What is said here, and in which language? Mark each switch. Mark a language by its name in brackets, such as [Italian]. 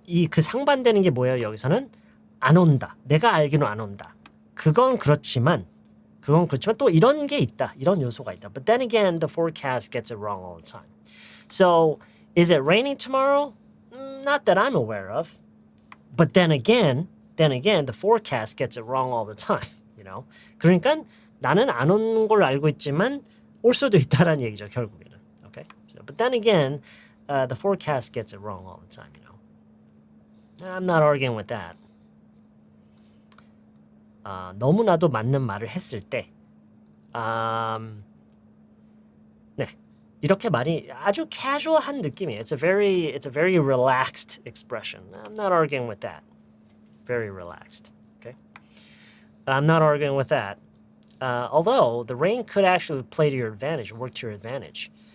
[Korean] 그 상반되는 게 뭐예요? 여기서는 안 온다. 내가 알기로 안 온다. 그건 그렇지만 또 이런 게 있다. 이런 요소가 있다. [English] But then again, the forecast gets it wrong all the time. So, is it raining tomorrow? Not that I'm aware of. But then again, the forecast gets it wrong all the time. You know? [Korean] 그러니까 나는 안 오는 걸 알고 있지만 올 수도 있다라는 얘기죠, 결국에는. [English] Okay? So, but then again, the forecast gets it wrong all the time, you know. I'm not arguing with that. [Korean] 너무나도 맞는 말을 했을 때 네. 이렇게 말이 아주 casual한 느낌이에요. [English] It's a very relaxed expression. I'm not arguing with that. Very relaxed. Okay? I'm not arguing with that. Although the rain could actually play to your advantage, work to your advantage.